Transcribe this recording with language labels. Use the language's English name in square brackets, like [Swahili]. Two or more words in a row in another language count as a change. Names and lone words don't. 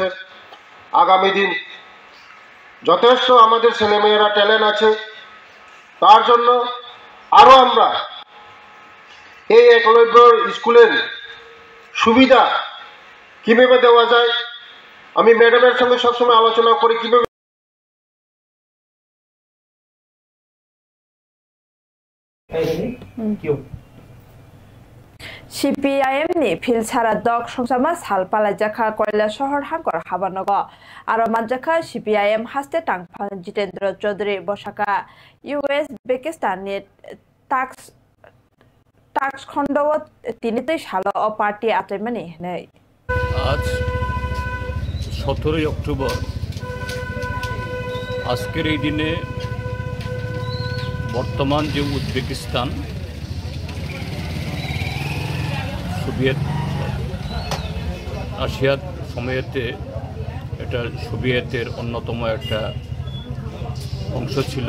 [Bangla] আগামী দিন যথেষ্ট আমাদের ছেলেমেয়েরা ট্যালেন্ট আছে। তার জন্য আরও আমরা এই একলব্য স্কুলের সুবিধা কীভাবে দেওয়া যায়, আমি ম্যাডামের সঙ্গে সবসময় আলোচনা করি কীভাবে [Kok Borok] CPIM ni philsara dok songsama salpalajakha Koilashahar hangkor habanog aro manjakha CPIM haste tangphang Jitendra Chaudhary bosaka US Pakistan ni tax khondawat tinitoi salo o party atemani nei [Bangla] আজ 17 অক্টোবর আজকের এই দিনে বর্তমান যে উজবেকিস্তান সোভিয়েত রাশিয়ার সময়তে এটা সোভিয়েতের অন্যতম একটা অংশ ছিল।